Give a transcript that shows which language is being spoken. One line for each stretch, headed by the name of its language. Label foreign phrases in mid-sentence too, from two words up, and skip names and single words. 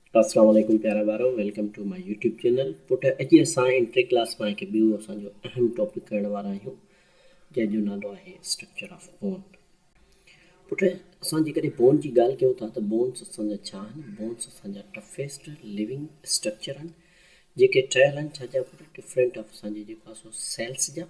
Arabic: السلام عليكم
Sindhi: प्यारा ॿारो,
English: Welcome to my YouTube channel.
Sindhi: पुट अॼु असां एंट्री क्लास में हिकु ॿियो असांजो अहम टॉपिक करण वारा आहियूं, जंहिंजो नालो आहे
English: structure of bone.
Sindhi: पुट असां जेकॾहिं बोन जी ॻाल्हि कयूं था त बोन्स असांजा छा आहिनि? बोन्स असांजा
English: toughest living structure
Sindhi: आहिनि जेके ठहियल आहिनि छा पुट
English: different of
Sindhi: असांजे जेको आहे सो सेल्स जा।